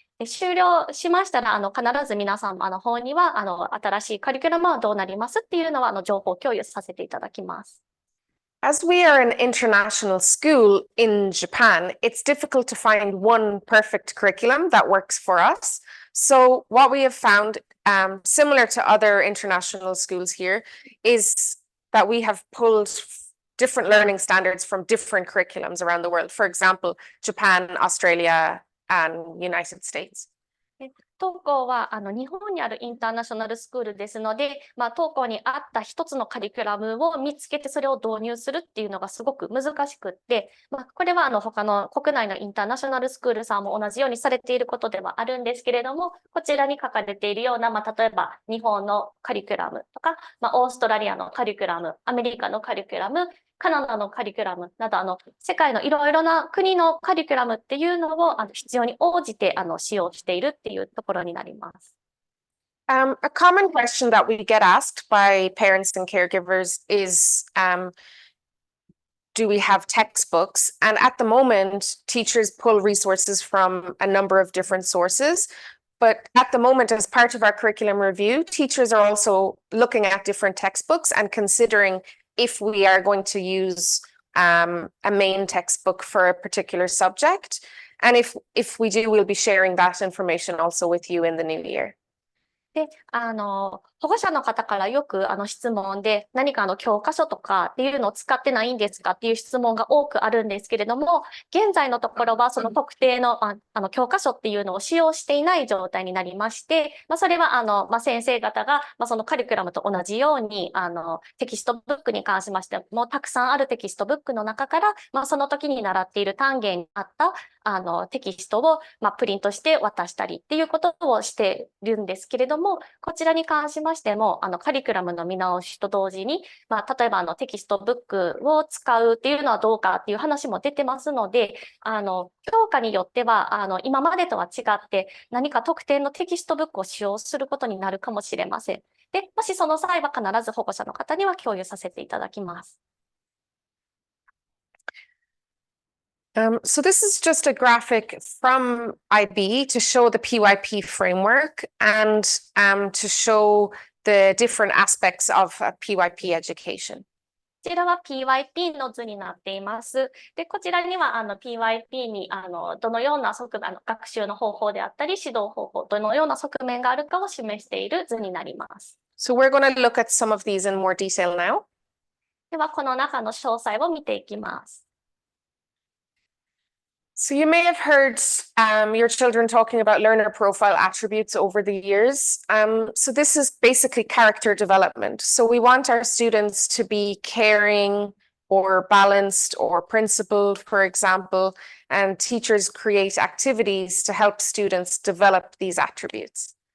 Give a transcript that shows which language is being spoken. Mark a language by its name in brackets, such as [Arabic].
[Japanese] 終了しましたら必ず皆さんの方には新しいカリキュラムはどうなりますっていうのは情報共有させていただきます。 [English] As we are an international school in Japan, it's difficult to find one perfect curriculum that works for us. So what we have found, similar to other international schools here, is that we have pulled different learning standards from different curriculums around the world. For example, Japan, Australia, and United States. [Japanese] 当校は日本にあるインターナショナルスクールですので、当校に合った一つのカリキュラムを見つけてそれを導入するっていうのがすごく難しくって、これは他の国内のインターナショナルスクールさんも同じようにされていることではあるんですけれども、こちらに書かれているような、例えば日本のカリキュラムとか、オーストラリアのカリキュラム、アメリカのカリキュラム、カナダのカリキュラムなど、世界のいろいろな国のカリキュラムっていうのを必要に応じて使用しているっていうところになります。 [English] A common question that we get asked by parents and caregivers is, do we have textbooks? And at the moment, teachers pull resources from a number of different sources. But at the moment, as part of our curriculum review, teachers are also looking at different textbooks and considering if we are going to use a main textbook for a particular subject. And if we do, we'll be sharing that information also with you in the new year. [Japanese] で、保護者の方からよく質問で、何か教科書とかっていうのを使ってないんですかっていう質問が多くあるんですけれども、現在のところはその特定の教科書っていうのを使用していない状態になりまして、それは先生方がそのカリキュラムと同じようにテキストブックに関しましてもたくさんあるテキストブックの中から、その時に習っている単元に合ったテキストをプリントして渡したりっていうことをしているんですけれども、こちらに関しましてもカリキュラムの見直しと同時に、例えばテキストブックを使うっていうのはどうかっていう話も出てますので、教科によっては今までとは違って何か特定のテキストブックを使用することになるかもしれません。で、もしその際は必ず保護者の方には共有させていただきます。 [English] So this is just a graphic from IB to show the PYP framework and to show the different aspects of PYP education. [Japanese] こちらは PYP の図になっています。で、こちらにはPYP にどのような学習の方法であったり指導方法、どのような側面があるかを示している図になります。 [English] So we're going to look at some of these in more detail now. [Japanese] では、この中の詳細を見ていきます。 [English] So you may have heard your children talking about learner profile attributes over the years. So this is basically character development. So we want our students to be caring or balanced or principled, for example, and teachers create activities to help students develop these attributes.